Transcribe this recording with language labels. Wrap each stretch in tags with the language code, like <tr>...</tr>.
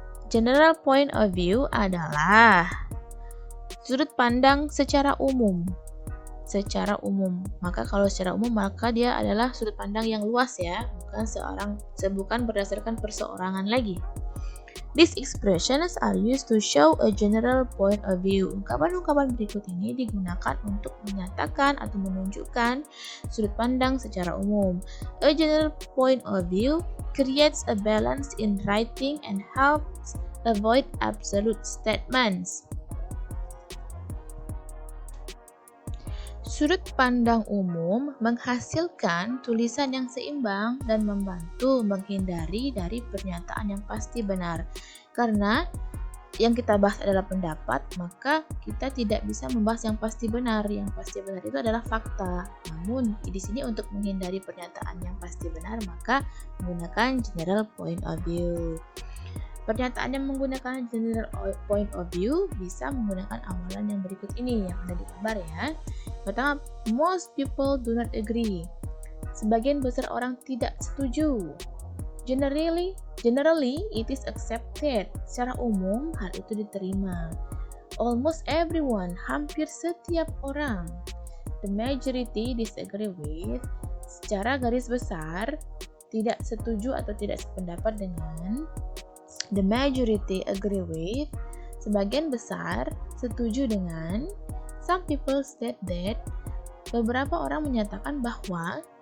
<en>General point of view</en> <id>adalah sudut pandang secara umum. Secara umum. Maka kalau secara umum maka dia adalah sudut pandang yang luas ya, bukan berdasarkan perseorangan lagi.</id> <en>These expressions are used to show a general point of view.</en> <id>Ungkapan-ungkapan berikut ini digunakan untuk menyatakan atau menunjukkan sudut pandang secara umum.</id> <en>A general point of view creates a balance in writing and helps avoid absolute statements.</en> <id>Sudut pandang umum menghasilkan tulisan yang seimbang dan membantu menghindari dari pernyataan yang pasti benar. Karena yang kita bahas adalah pendapat, maka kita tidak bisa membahas yang pasti benar. Yang pasti benar itu adalah fakta. Namun di sini untuk menghindari pernyataan yang pasti benar, maka menggunakan</id> <en>general point of view.</en> <id>Pernyataan yang menggunakan</id> <en>general point of view</en> <id>bisa menggunakan awalan yang berikut ini yang ada di gambar ya.</id> <en>Pertama, most people do not agree.</en> <id>Sebagian besar orang tidak setuju.</id> <en>Generally, it is accepted.</en> <id>Secara umum, hal itu diterima.</id> <en>Almost everyone,</en> <id>hampir setiap orang.</id> <en>The majority disagree with.</en> <id>Secara garis besar, tidak setuju atau tidak sependapat dengan.</id> <en>The majority agree with.</en> <id>Sebagian besar setuju dengan.</id> <en>Some people state that.</en> <id>Beberapa orang menyatakan bahwa.</id>